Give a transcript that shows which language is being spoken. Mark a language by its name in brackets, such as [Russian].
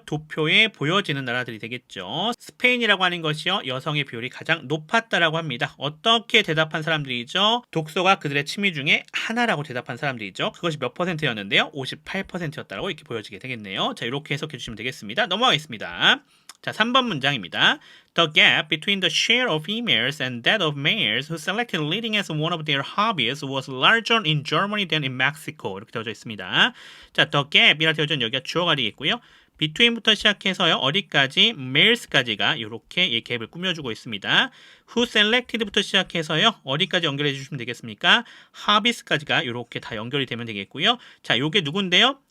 [Korean] 도표에 보여지는 나라들이 되겠죠. 스페인이라고 하는 것이요. 여성의 비율이 가장 높았다라고 합니다. 어떻게 대답한 사람들이죠? 독서가 그들의 취미 중에 하나라고 대답한 사람들이죠. 그것이 몇 %였는데요? 58%였다라고 이렇게 보여지게 되겠네요. 자, 이렇게 해석해 주시면 되겠습니다. 넘어가겠습니다. 자, 3번 문장입니다. [English] The gap between the share of females and that of males who selected reading as one of their hobbies was larger in Germany than in Mexico. [Korean] 이렇게 되어져 있습니다. 자, [English] the gap [Korean] 이라 되어져 있는 여기가 주어가 되겠고요. between부터 시작해서요. 어디까지? males까지가 이렇게 이 갭을 꾸며주고 있습니다. [English] who selected [Korean] 부터 시작해서요. 어디까지 연결해 주시면 되겠습니까? hobbies까지가 이렇게 다 연결이 되면 되겠고요. 자, 요게 누군데요?